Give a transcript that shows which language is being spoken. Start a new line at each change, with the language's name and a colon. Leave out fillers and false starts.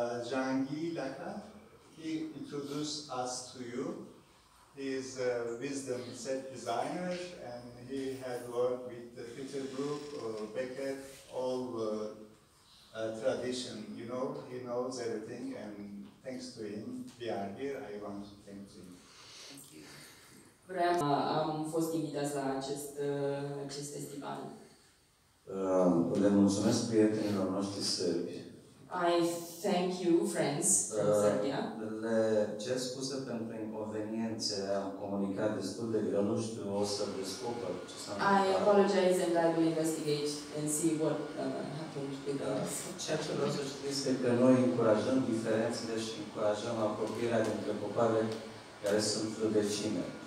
English: Jangi Laka. He introduced us to you. He is a wisdom set designer, and he had worked with the Peter Brook, Beckett, all tradition. You know, he knows everything, and thanks to him, we are here. I want to thank him.
Romanian: Am fost invitați la acest festival. Le mulțumesc prietenilor noștri sârbi.
English: I thank you, friends from Serbia.
Romanian: Le cer scuze pentru inconveniențe, am comunicat destul de greu, nu știu, o să descoper ce s-a întâmplat.
English: I apologize and I will investigate and see what happened with us.
Romanian: Ceea ce vreau să știți este că noi încurajăm diferențele și încurajăm apropierea dintre popoarele care sunt vecine.